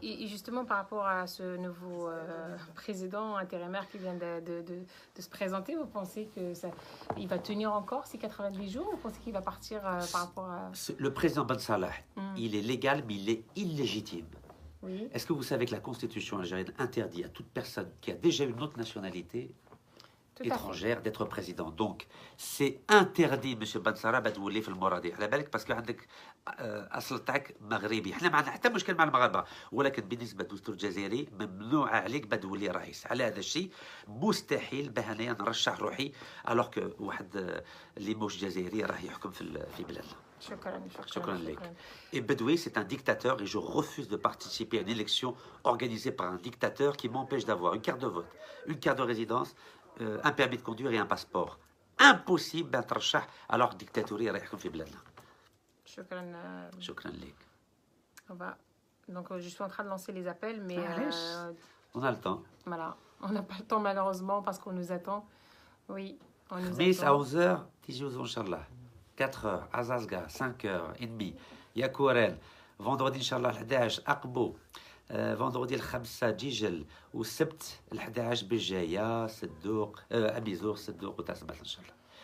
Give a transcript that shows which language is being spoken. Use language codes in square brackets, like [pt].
[fr] Et justement, par rapport à ce nouveau président intérimaire qui vient de se présenter, vous pensez qu'il va tenir encore ces 90 jours ou vous pensez qu'il va partir par rapport à... Le président Ben Salah, il est légal, mais il est illégitime. Oui. Est-ce que vous savez que la constitution algérienne interdit à toute personne qui a déjà une autre nationalité étrangère d'être président. Donc, c'est interdit, M. [ar] Ben Salah, بدولي في المرادي. على بالك باسكو عندك أصل تاعك مغربي. احنا ما عندنا حتى مشكل مع المغاربة، ولكن بالنسبة للدستور الجزائري ممنوع عليك بدولي رئيس. على هذا الشيء مستحيل باه انايا نرشح روحي [fr] alors que [ar] واحد اللي موش جزائري راه يحكم في بلادنا. شكرا لك. [fr] Et Bedoui, c'est un dictateur et je refuse de participer à une élection organisée par un dictateur qui m'empêche d'avoir une carte de vote, une carte de résidence, un permis de conduire et un passeport. [ar] Impossible بان ترشح [fr] alors dictatorial [ar] راح يحكم في بلادنا. شكرا لك. [fr] Donc je suis en train de lancer les appels, mais on a le temps. Voilà, on n'a pas le temps malheureusement parce qu'on nous attend. Oui, on nous attend. Mais à 11h, تيجوا إن شاء الله. 4h, Azazga, 5h30, Yakouren, vendredi Inch'Allah, 11 أقبو, vendredi 5 جيجل, والسبت 11 بالجاية, صدوق, أميزور, صدوق وتاسبات إن شاء الله.